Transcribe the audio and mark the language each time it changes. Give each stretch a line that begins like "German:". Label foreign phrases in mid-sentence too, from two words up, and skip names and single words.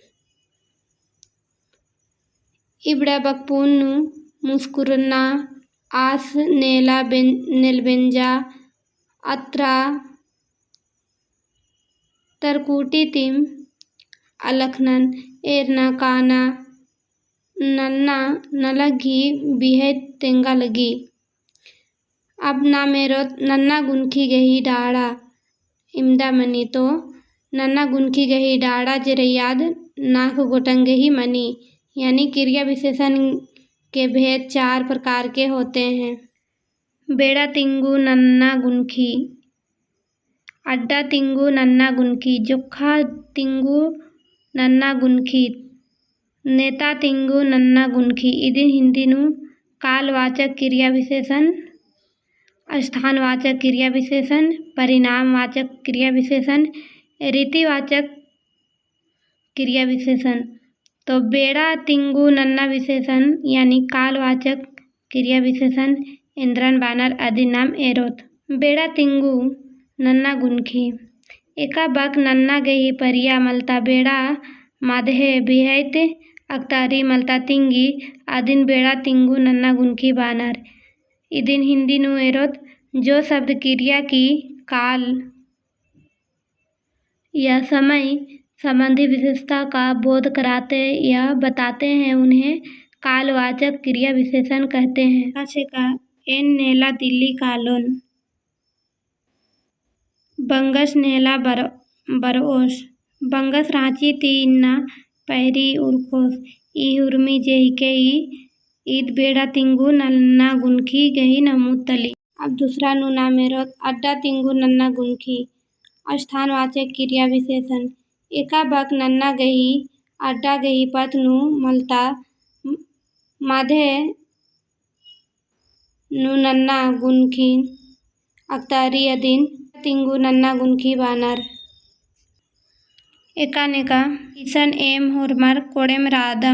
Kurukh: इबड़ा बकपून मुस्कुरना आस नेला नेलबेंजा अत्रा तरकुटी तिम अलखनन एरना काना नन्ना नलगी बिहद तेंगा लगी। अब ना मेरो नन्ना गुनखी गही डाड़ा इमदा मनी। तो नन्ना गुनखी गही डाड़ा जरयाद नाक गोटंगे ही मनी।
Hindi: यानी क्रिया विशेषण के भेद 4 प्रकार के होते हैं।
Kurukh: बेड़ा तिंगु नन्ना गुनखी। अड्डा तिंगु नन्ना गुनखी। जोखा तिंगु नन्ना गुनखी। नेता तिंगु नन्ना गुनखी। इदिन हिंदी नु
Hindi: कालवाचक क्रिया विशेषण, स्थानवाचक क्रिया विशेषण,
Kurukh: परिणामवाचक क्रिया विशेषण, रीतिवाचक क्रिया विशेषण। तो बेड़ा तिंगु नन्ना विशेषण यानी
Hindi: कालवाचक क्रिया विशेषण
Kurukh: इंद्रन बानर आदि नाम एरोत। बेड़ा तिंगु नन्ना गुनखी। एका बक नन्ना गही परिया मलता बेड़ा माधे बिहैत अक्तारी मलता तिंगी आदिन बेड़ा तिंगु नन्ना गुनखी बानर। इदिन हिंदी नु एरोत
Hindi: जो शब्द क्रिया की काल या समय संबंधी विशेषता का बोध कराते या बताते हैं उन्हें कालवाचक क्रिया विशेषण कहते हैं।
Kurukh: ऐसे का एन नेला दिल्ली कालोन। बंगस नेला बरओस। बंगस रांची तीन्ना पैरी उर्कोस। ई उर्मी जेहिके ईद बेड़ा तिंगु नन्ना गुनखी गही नमूद तली।
Hindi: अब दूसरा
Kurukh: नु नाम एरोत अड्डा तिंगु नन्ना गुनखी।
Hindi: स्थानवाचक क्रिया विशेषण।
Kurukh: एका बक नन्ना गही अड्डा गही पथ नु मलता माधे नु नन्ना गुनखी अक्तारी अदिन तिंगु नन्ना गुनखी बानर। एका नेका ईसन एम हुरमर कोडेम रादम।